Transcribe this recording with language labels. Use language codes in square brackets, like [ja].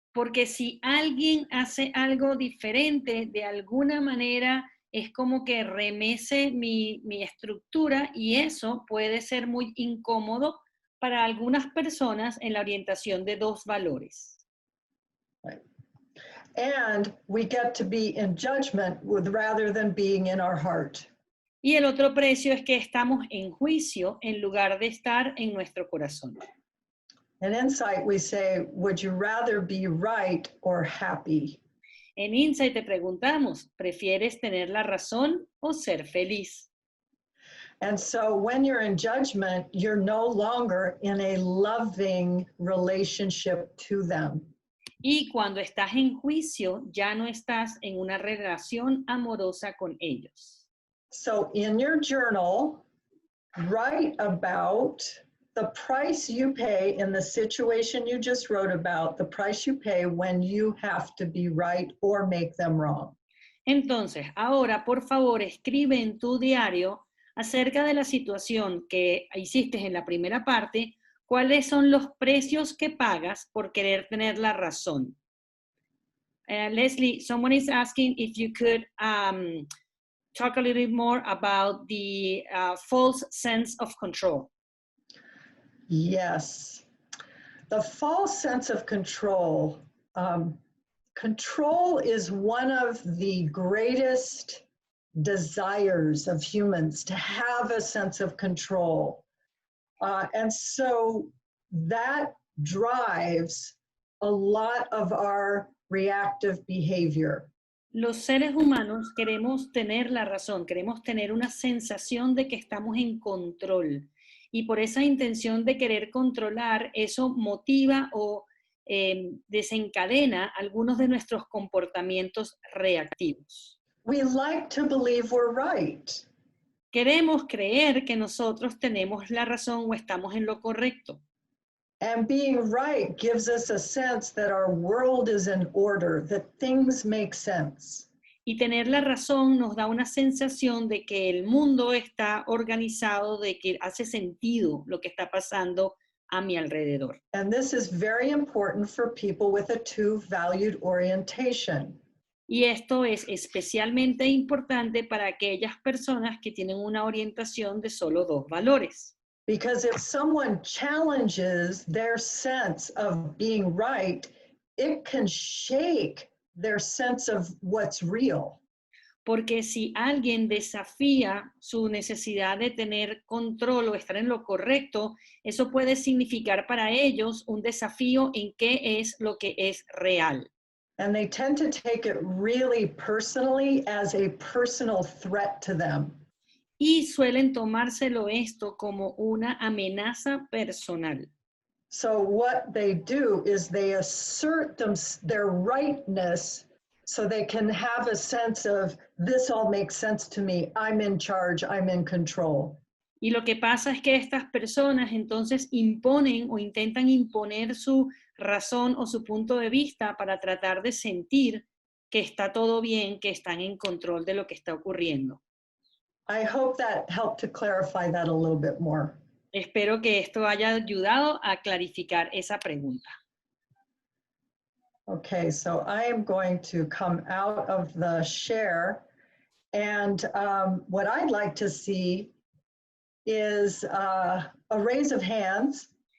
[es] Porque si alguien hace algo diferente, de alguna manera es como que remece mi estructura y eso puede ser muy incómodo para algunas personas en la orientación de dos valores. [en] Right. And we get to be in judgment rather than being in our heart. [es] Y el otro precio es que estamos en juicio en lugar de estar en nuestro corazón. [en] In Insight, we say, would you rather be right or happy? [es] En Insight te preguntamos, ¿prefieres tener la razón o ser feliz? [en] And so when you're in judgment, you're no longer in a loving relationship to them. [es] Y cuando estás en juicio, ya no estás en una relación amorosa con ellos. [en] So in your journal, write about the price you pay in the situation you just wrote about, the price you pay when you have to be right or make them wrong. [es] Entonces, ahora, por favor, escribe en tu diario acerca de la situación que hiciste en la primera parte, cuáles son los precios que pagas por querer tener la razón. [en] Leslie, someone is asking if you could talk a little bit more about the false sense of control. Yes. The false sense of control. Control is one of the greatest desires of humans, to have a sense of control. And so that drives a lot of our reactive behavior. [es] Los seres humanos queremos tener la razón, queremos tener una sensación de que estamos en control. Y por esa intención de querer controlar, eso motiva o desencadena algunos de nuestros comportamientos reactivos. [en] We like to believe we're right. [es] Queremos creer que nosotros tenemos la razón o estamos en lo correcto. [en] And being right gives us a sense that our world is in order, that things make sense. [es] Y tener la razón nos da una sensación de que el mundo está organizado, de que hace sentido lo que está pasando a mi alrededor. [en] And this is very important for people with a two-valued orientation. [es] Y esto es especialmente importante para aquellas personas que tienen una orientación de solo dos valores. [en] Because if someone challenges their sense of being right, it can shake their sense of what's real. [es] Porque si alguien desafía su necesidad de tener control o estar en lo correcto, eso puede significar para ellos un desafío en qué es lo que es real. [en] And they tend to take it really personally as a personal threat to them. [es] Y suelen tomárselo esto como una amenaza personal. [en] So what they do is they assert their rightness so they can have a sense of, this all makes sense to me, I'm in charge, I'm in control. [es] Y lo que pasa es que estas personas entonces imponen o intentan imponer su razón o su punto de vista para tratar de sentir que está todo bien, que están en control de lo que está ocurriendo. [en] I hope that helped to clarify that a little bit more. [es] Espero que esto haya ayudado a clarificar esa pregunta. [en] Okay, so I am going to come out of the share, and what I'd like to see is a raise of hands.